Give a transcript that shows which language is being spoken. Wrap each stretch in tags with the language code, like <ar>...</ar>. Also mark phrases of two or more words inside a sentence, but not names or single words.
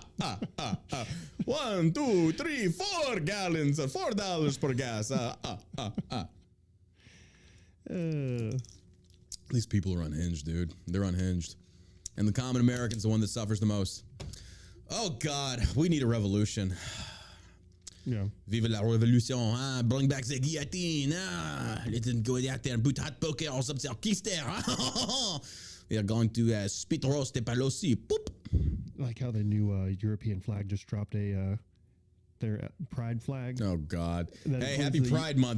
<en>1, 2, 3, 4 gallons. $4 per gas. These people are unhinged, dude. They're unhinged. And the common American's the one that suffers the most. Oh, God. We need a revolution. Yeah.</en> <fr>Vive la révolution, hein?</fr> <en>Bring back the guillotine, Let's go out there and boot hot poker or something. Kister, We are going to spit roast the Pelosi. Boop. Like how the new European flag just dropped their pride flag. Oh, God. Hey, happy Pride Month.</en>